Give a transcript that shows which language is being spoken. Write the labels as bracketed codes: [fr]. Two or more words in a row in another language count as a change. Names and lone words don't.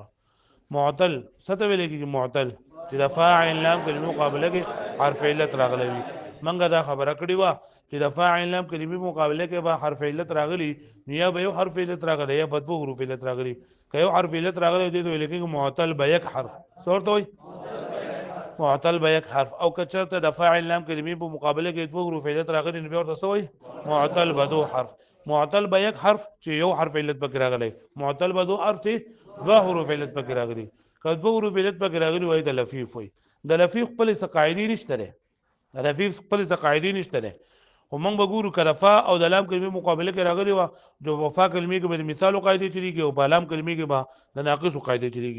[ps] معتل څه ته ویل کېږي؟ معتل چې د فاعل لام کلمې مقابله کې حرف علت راغلی وي. منګه دا خبره کړې وه چې د فاعل لام کلمې مقابله کې به حرف علت راغلی، یا به یو حرف علت راغلی یا به دوه حروف علت راغلی. که یو حرف علت راغلی دې ته ویل کېږي [fa] معتل به یک حرف. [ps] څه ورته وایي؟ [fa] معتل به یک حرف. [ps] او که چېرته د فاعل لام کلمې په مقابله کې دوه حروف علت راغلي نو بیا ورته څه وایي؟ [fa] معتل به دو حرف. معتل به یک حرف [ps] چې یو حرف علت پکې راغلی، [fa] معتل به دو حرف [ps] چې دوه حروف علت پکې راغلي. که دوه حروف علت پکې راغلي وایي د لفیف وایي. د لفیف خپلې څه قاعدې نشته دی، د لفیف خپلې څه قاعدې نشته دی. خو موږ به ګورو که د فا او د لام کلمې مقابله کې راغلي وه جو په فا کلمې کې به د مثالو قاعدې چلیږي او په لام کلمې کې به د ناقصو قاعدې چلیږي.